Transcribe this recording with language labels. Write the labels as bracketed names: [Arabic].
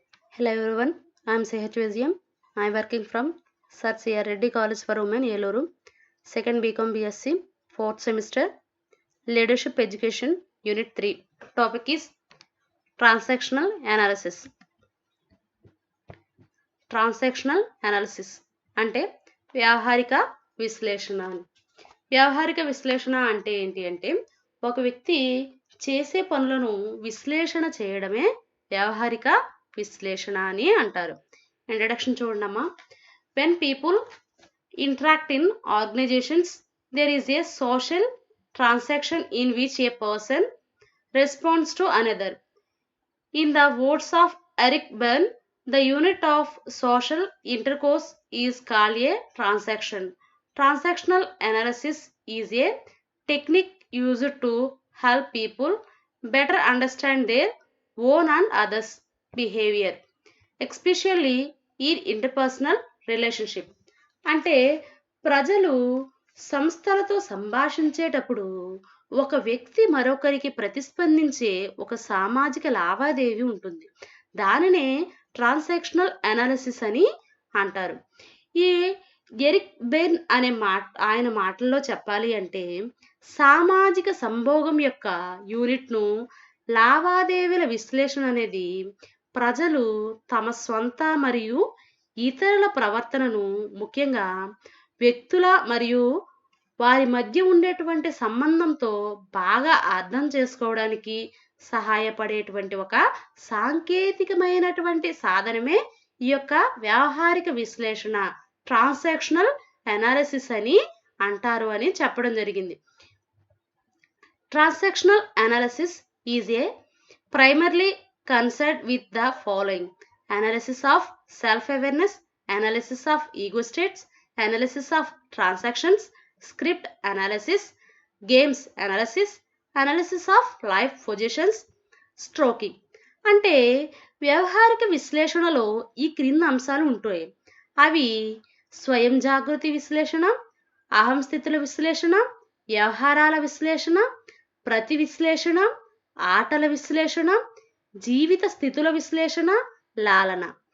[English] Hello everyone, I am CH I am working from Sir C.R. Reddy College for Women, Yelloru, 2nd BCom BSc, 4th semester, Leadership Education, Unit 3. Topic is Transactional Analysis. [Telugu] Transactional Analysis అంటే వ్యావహారిక విశ్లేషణ. వ్యావహారిక విశ్లేషణ అంటే ఏంటి అంటే ఒక వ్యక్తి చేసే పనులను విశ్లేషణ చేయడమే వ్యావహారిక విశ్లేషణ అని అంటారు. ఇంట్రడక్షన్ చూడమ్మా. [English] When people interact in organizations, there is a social transaction in which a person responds to another. In the words of Eric Berne, the unit of social intercourse is called a transaction. Transactional analysis is a technique used to help people better understand their own and others' behavior, especially in interpersonal relationship. [Telugu] అంటే ప్రజలు సంస్థలతో సంభాషించేటప్పుడు ఒక వ్యక్తి మరొకరికి ప్రతిస్పందించే ఒక సామాజిక లావాదేవీ ఉంటుంది. దానినే ట్రాన్సాక్షనల్ అనాలిసిస్ అని అంటారు. ఈ ఎరిక్ బెర్న్ ఆయన మాటల్లో చెప్పాలి అంటే సామాజిక సంభోగం యొక్క యూనిట్ను లావాదేవీల విశ్లేషణ అనేది ప్రజలు తమ స్వంత మరియు ఇతరుల ప్రవర్తనను ముఖ్యంగా వ్యక్తుల మరియు వారి మధ్య ఉండేటువంటి సంబంధంతో బాగా అర్థం చేసుకోవడానికి సహాయపడేటువంటి ఒక సాంకేతికమైనటువంటి సాధనమే ఈ యొక్క వ్యావహారిక విశ్లేషణ ట్రాన్సాక్షనల్ అనాలిసిస్ అని అంటారు అని చెప్పడం జరిగింది. [English] Transactional analysis is a primarily concerned with the following: analysis of self-awareness, analysis of ego states, analysis of transactions, script analysis, games analysis, analysis of life positions, stroking. [Telugu] అంటే వ్యవహారిక విశ్లేషణలో ఈ క్రింది అంశాలు ఉంటాయి. అవి స్వయం జాగృతి విశ్లేషణ, అహం స్థితుల విశ్లేషణ, వ్యవహారాల విశ్లేషణ, ప్రతి విశ్లేషణ, ఆటల విశ్లేషణ, జీవిత స్థితుల విశ్లేషణ, లాలన.